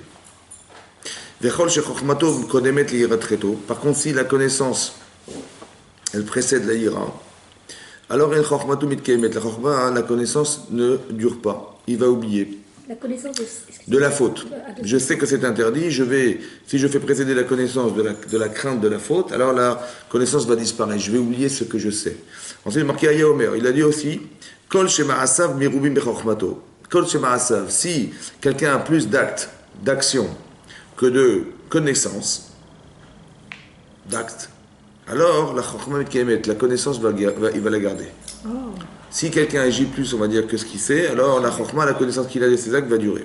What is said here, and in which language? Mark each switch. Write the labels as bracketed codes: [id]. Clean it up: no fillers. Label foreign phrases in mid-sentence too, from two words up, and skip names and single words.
[fr] Par contre, si la connaissance, elle précède la ira, alors la connaissance ne dure pas, il va oublier. La connaissance de la faute. Je sais que c'est interdit, si je fais précéder la connaissance de la crainte de la faute, alors la connaissance va disparaître, je vais oublier ce que je sais. Ensuite, il marqué [he] היה אומר, [fr] il a dit aussi, [he] כל שמעשיו מרובים מחכמתו. כל שמעשיו, [fr] si quelqu'un a plus d'actes, d'actions, que de connaissances, d'actes, alors la [he] חכמה מתקיימת, [fr] la connaissance il va la garder. Oh. Si quelqu'un agit plus, on va dire, que ce qu'il sait, alors la chokhma, la connaissance qu'il a de ses actes va durer.